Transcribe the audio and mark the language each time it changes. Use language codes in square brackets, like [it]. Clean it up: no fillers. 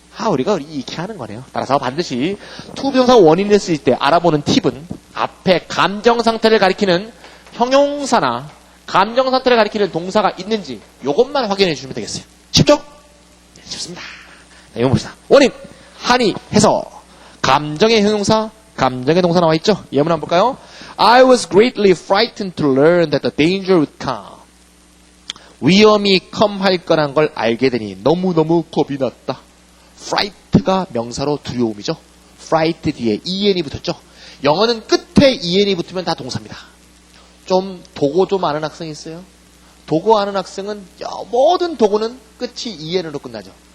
[ko] 우리가 이렇게 하는 거네요. 따라서 반드시 투부정사 원인을 쓸 때 알아보는 팁은 앞에 감정 상태를 가리키는 형용사나 감정 상태를 가리키는 동사가 있는지 이것만 확인해 주시면 되겠어요. 쉽죠? 네, 쉽습니다. 자, 이거 봅시다. 원인, 하니, 해서 감정의 형용사, 감정의 동사 나와 있죠? 예문 한번 볼까요? [en] I was greatly frightened to learn that the danger would come. [ko] 위험이 컴할 거란 걸 알게 되니 너무너무 겁이 났다. fright가 명사로 두려움이죠. fright 뒤에 en이 붙었죠. 영어는 끝에 en이 붙으면 다 동사입니다. 좀 도고 좀 아는 학생이 있어요? 도고 아는 학생은 모든 도고는 끝이 en으로 끝나죠.